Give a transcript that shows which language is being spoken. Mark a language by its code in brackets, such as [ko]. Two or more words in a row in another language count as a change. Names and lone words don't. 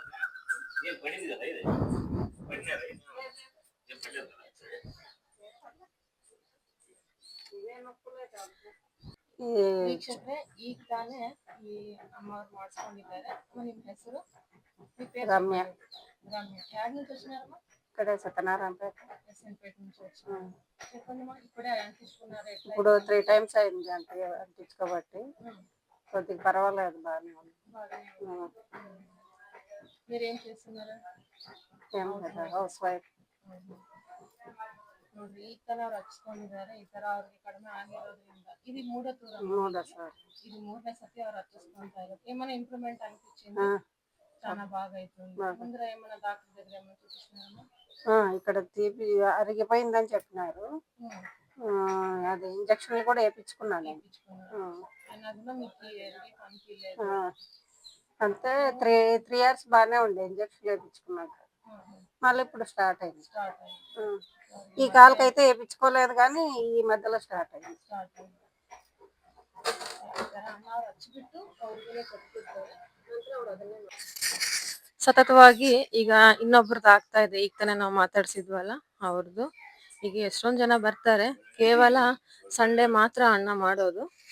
[kn] ವೀಕ್ಷಕರೇ, ಈಗ ತಾನೇ ಈ ಅಮ್ಮವ್ರು ಮಾಡಿಸ್ಕೊಂಡಿದ್ದಾರೆ. ನಿಮ್ ಹೆಸರು? ರಮ್ಯಾ. ರಮ್ಯಾ. ಯಾರನ್ನ ತೋರಿಸಿನಾರಮ್ಮ? [te] ಕಡೆ సత్యనారాయణ ఎస్ఎన్పేట నుంచి వచ్చాను. చెప్పండి, ఇప్పుడే అంటించుకున్నారా? ఇప్పుడు 3 టైమ్స్ అయింది అంటించుకోబట్టి కొద్దిగా పర్వాలేదు, బాగానే ఉంది. మీరేం చేస్తున్నారు? ఏం లేదు, [en] house wife. [kn] ನೋಡ್ರಿ, ಈ ತರ ಅವ್ರು ಹಚ್ಕೊಂಡಿದ್ದಾರೆ. ಈ ತರ ಅವ್ರಿಗೆ ಕಡಿಮೆ ಆಗಿರೋದ್ರಿಂದ ಇದು ಮೂಢ ತೂರ. [te] సార్ [kn] ಇದು 3ನೇ ಸತಿ ಅವ್ರು ಹಚ್ಚಿಸ್ಕೊಂತ ಇರೋದು. [te] ఏమైనా ఇంప్రూవ్మెంట్ అనిపించింది? చాలా బాగా అవుతుంది. ముందర ఏమైనా డాక్టర్ దగ్గర ఏమైనా చూపించినారమ్మా? ఇక్కడ తీపి అరిగిపోయిందని చెప్పినారు. అది ఇంజక్షన్లు కూడా వేయించుకున్నాను. అంతే [en] 3 years [te] బాగానే ఉండే ఇంజక్షన్ వేయించుకున్నాక. మళ్ళీ ఇప్పుడు స్టార్ట్ అయింది. ఈ కాలకైతే వేయించుకోలేదు, కానీ ఈ మధ్యలో స్టార్ట్ అయింది. [kn] ಸತತವಾಗಿ ಈಗ ಇನ್ನೊಬ್ರದ್ದು ಆಗ್ತಾ ಇದೆ. ಈಗ ತಾನೇ ನಾವು ಮಾತಾಡ್ಸಿದ್ವಲ್ಲ ಅವ್ರದ್ದು. ಈಗ ಎಷ್ಟೊಂದ್ ಜನ ಬರ್ತಾರೆ, ಕೇವಲ ಸಂಡೇ ಮಾತ್ರ ಅಣ್ಣ ಮಾಡೋದು.